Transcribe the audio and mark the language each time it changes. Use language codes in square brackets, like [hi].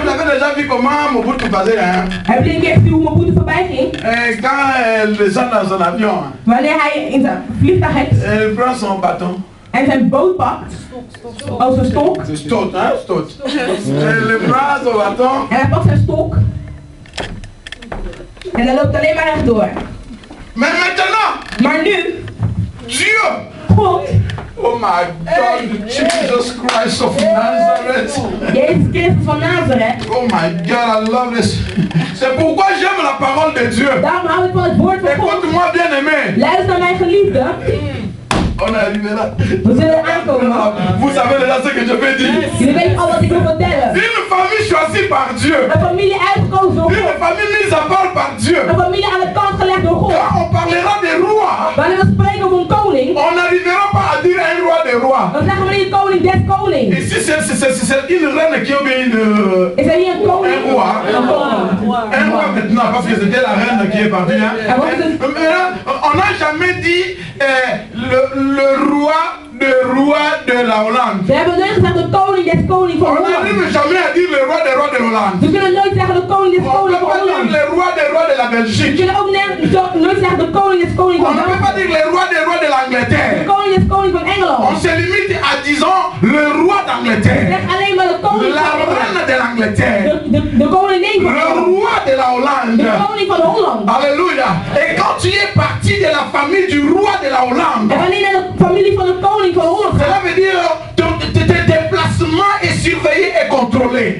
[fr] Vous avez déjà vu comment Mobutu passait, hein? [nl] Hebben jullie een keer gezien hoe Mobutu voorbij ging? [fr] Quand les gens dans son avion. [nl] Wanneer hij in zijn vliegtuig heeft. [fr] Il prend son bâton. [nl] En zijn boot pakt. Als een stok. [fr] Stot, hein? Stot. Il prend son bâton. [nl] En hij pakt zijn stok. En hij loopt alleen maar rechtdoor. [fr] Mais maintenant. [nl] Maar nu. [fr] Dieu. [nl] God. [en] Oh my God, Jesus Christ of Nazareth. [nl] Jezus Christus van Nazareth. [en] Oh my God, I love this. [fr] C'est pourquoi j'aime la parole de Dieu. [nl] Daarom hou ik van het woord van God. [fr] Écoute-moi bien aimé. [nl] Luister naar mijn geliefde. [fr] On est arrivé là. [nl] We zullen aankomen. [fr] Vous savez déjà ce que je vais dire. [nl] Jullie weten al wat ik wil vertellen. [fr] Une famille choisie par Dieu. [nl] Een familie uitgekozen door God. [fr] Une famille mise à part par Dieu. [nl] Een familie aan de kant gelegd door God. [fr] Quand on parlera des rois, [nl] wanneer we spreken over een koning, [fr] on n'arrivera pas à dire un roi des rois. [nl] Dan zeggen we niet koning des konings. [fr] Ici c'est une reine qui a bien [nl] Is er hier een koning? [fr] Un roi. Un roi maintenant parce que c'était la reine qui est partie. Hein. On n'a jamais dit le roi de la Hollande. [nl] Ze hebben nooit gezegd de koning des konings van Holland. [fr] On n'arrive jamais à dire le roi des rois de Hollande. [nl] We kunnen nooit zeggen de koning des konings van Holland. [fr] Le roi des rois de la Belgique. [nl] We kunnen ook nooit zeggen de koning des konings van [fr] Belgique. On ne peut pas dire le roi des rois de l'Angleterre. [nl] De koning des konings van Engeland. [fr] On se limite à disons le roi d'Angleterre. [nl] Zeg alleen maar de koning [fr] la reine de l'Angleterre. [nl] De koningin van [fr] le roi de la Hollande. [nl] De koning van Holland. Alléluia. [fr] Et quand tu es parti de la famille du roi de la Hollande. [nl] En wanneer naar de familie van de koning van Holland. [fr] Cela veut dire tes déplacements est surveillé et contrôlé.